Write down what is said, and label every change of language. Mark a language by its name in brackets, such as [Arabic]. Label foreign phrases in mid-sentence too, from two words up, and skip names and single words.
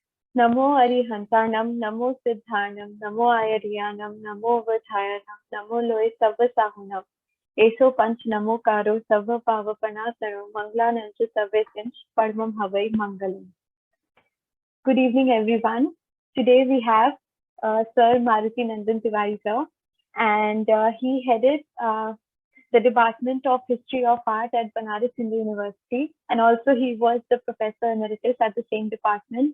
[Prakrit languages] Namo Arihantanam, Namo Siddhanam, Namo Ayariyanam, Namo Vadhayanam, Namo Loe Savasahunam, Eso Panch Namo Karo, Sava Pavapanasaro, Manglanancha Savesinch, Padmam Havai Mangalam. [English] Good evening, everyone. Today we have Sir Maruti Nandan Tiwari sir, and he headed the Department of History of Art at Banaras Hindu University, and also he was the Professor Emeritus at the same department.